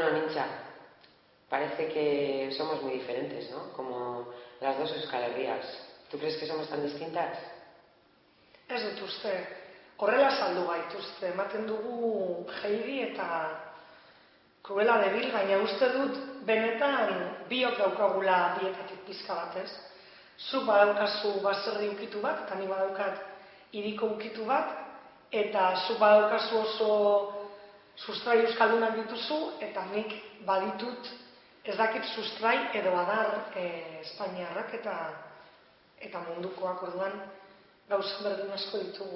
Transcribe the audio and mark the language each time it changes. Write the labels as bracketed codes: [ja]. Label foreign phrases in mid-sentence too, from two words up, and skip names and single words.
[es] Mancha. Parece que somos muy diferentes, ¿no? Como las dos Euskal Herrias. ¿Tú crees que somos tan distintas? [eu] Ez dut uste. Horrela saldu gaituzte. Ematen dugu Heidi eta Cruella de Vil, baina uste dut benetan biok daukagula bietatik pizka bat, ez? Zuk badaukazu baserri ukitu bat, eta ni badaukat hiriko ukitu bat, eta zuk badaukazu oso sustrai euskaldunak dituzu, eta nik baditut ez dakit sustrai edo adar espainiarrak eta mundukoak, orduan gauza berdin asko ditugu.